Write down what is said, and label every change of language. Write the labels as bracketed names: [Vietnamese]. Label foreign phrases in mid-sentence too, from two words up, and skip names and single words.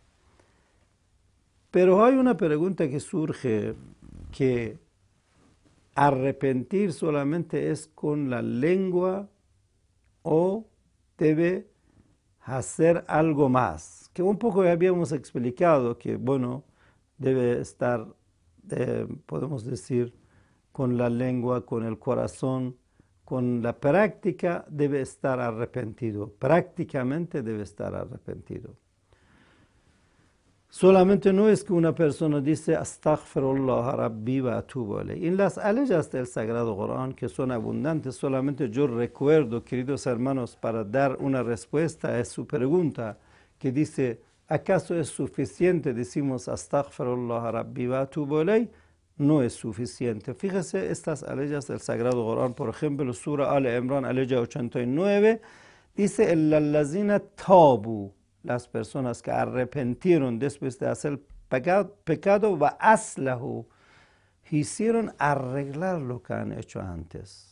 [Spanish] Pero hay una pregunta que surge, que arrepentir solamente es con la lengua o debe hacer algo más, que un poco habíamos explicado que, bueno, debe estar, podemos decir, con la lengua, con el corazón, con la práctica debe estar arrepentido, prácticamente debe estar arrepentido. Solamente no es que una persona dice [Arabic] أستغفر الله ربي وأتوب إليه. [Spanish] En las aleyas del Sagrado Corán, que son abundantes, solamente yo recuerdo, queridos hermanos, para dar una respuesta a su pregunta, que dice, ¿acaso es suficiente? [Arabic] Decimos أستغفر الله ربي وأتوب إليه. [Spanish] No es suficiente. Fíjese estas aleyas del Sagrado Corán, por ejemplo, Sura Al-Imran, aleya 89, dice, [Arabic] الذين تابوا, [Spanish] las personas que arrepentieron después de hacer pecado, [Arabic] وأصلحوا, [Spanish] hicieron arreglar lo que han hecho antes.